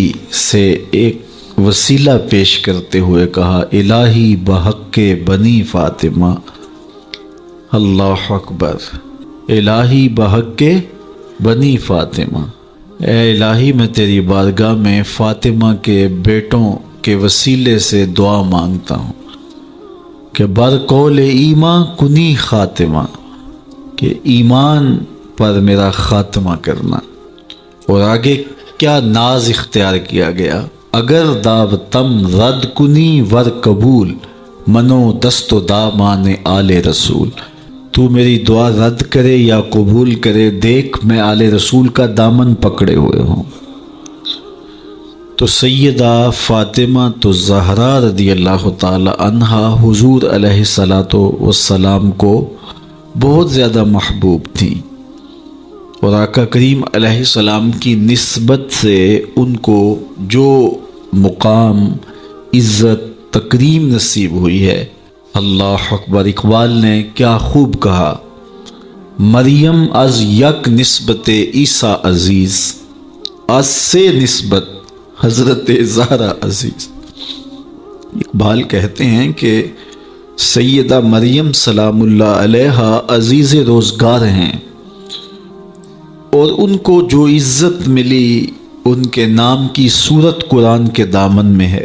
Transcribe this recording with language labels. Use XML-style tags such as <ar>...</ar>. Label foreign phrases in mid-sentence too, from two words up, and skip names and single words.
<ur>سے ایک وسیلہ پیش کرتے ہوئے کہا،</ur> <fa>الہی بحق بنی فاطمہ،</fa> <ar>اللہ اکبر،</ar> <fa>الہی بحق بنی فاطمہ،</fa> <ur>اے الہی میں تیری بارگاہ میں فاطمہ کے بیٹوں کے وسیلے سے دعا مانگتا ہوں کہ</ur> <fa>برقول ایمان کنی خاتمہ،</fa> <ur>کہ ایمان پر میرا خاتمہ کرنا۔ اور آگے کیا ناز اختیار کیا گیا،</ur> <fa>اگر دعوتم رد کنی ور قبول، منو دست و دامان آل رسول،</fa> <ur>تو میری دعا رد کرے یا قبول کرے، دیکھ میں آل رسول کا دامن پکڑے ہوئے ہوں۔ تو سیدہ فاطمہ الزہراء</ur> <ar>رضی اللہ تعالی عنہا</ar> <ur>حضور</ur> <ar>علیہ الصلاۃ والسلام</ar> <ur>کو بہت زیادہ محبوب تھیں، اور آقا کریم</ur> <ar>علیہ السلام</ar> <ur>کی نسبت سے ان کو جو مقام، عزت، تکریم نصیب ہوئی ہے،</ur> <ar>اللہ اکبر۔</ar> <ur>اقبال نے کیا خوب کہا،</ur> <fa>مریم از یک نسبت عیسیٰ عزیز، از سے نسبت حضرت زہرا عزیز۔</fa> <ur>اقبال کہتے ہیں کہ سیدہ مریم</ur> <ar>سلام اللہ علیہا</ar> <ur>عزیز روزگار ہیں، اور ان کو جو عزت ملی ان کے نام کی صورت قرآن کے دامن میں ہے۔</ur>